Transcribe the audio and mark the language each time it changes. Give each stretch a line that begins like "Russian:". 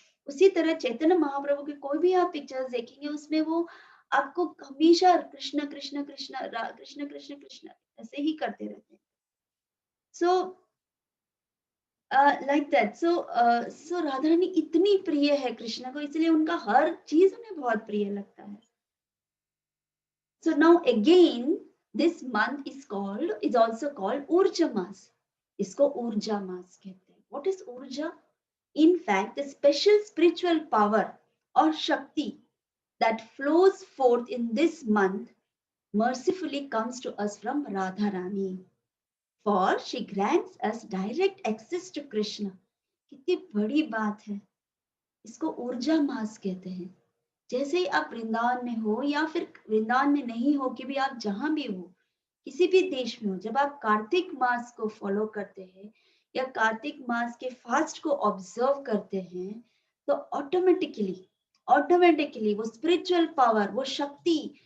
Hindi: उसी तरह चैतन्य महाप्रभु के कोई भी आप पिक्चर्स देखेंगे उसमें वो आपको हमेशा कृष्ण कृष्ण कृष्ण कृष्ण कृष्ण कृष्ण ऐसे ही करते रहते हैं.
English: So like that.
Hindi: सो राधा रानी इतनी प्रिय है कृष्ण को, इसलिए उनका हर चीज उन्हें बहुत प्रिय लगता है.
English: So now again, this month is also called Urja Mas.
Hindi: इसको ऊर्जा मास कहते हैं.
English: What is Urja? In fact, the special spiritual power or shakti that flows forth in this month mercifully comes to us from Radha Rani. For she grants us direct access to Krishna.
Hindi: कितनी बड़ी बात है. इसको ऊर्जा मास कहते हैं। जैसे ही आप वृंदावन में हो या फिर वृंदावन में नहीं हो कि भी आप जहां भी हो, किसी भी देश में हो, जब आप कार्तिक मास को फॉलो करते हैं या कार्तिक मास के फास्ट को ऑब्जर्व करते हैं, तो ऑटोमेटिकली ऑटोमेटिकली वो स्पिरिचुअल पावर, वो शक्ति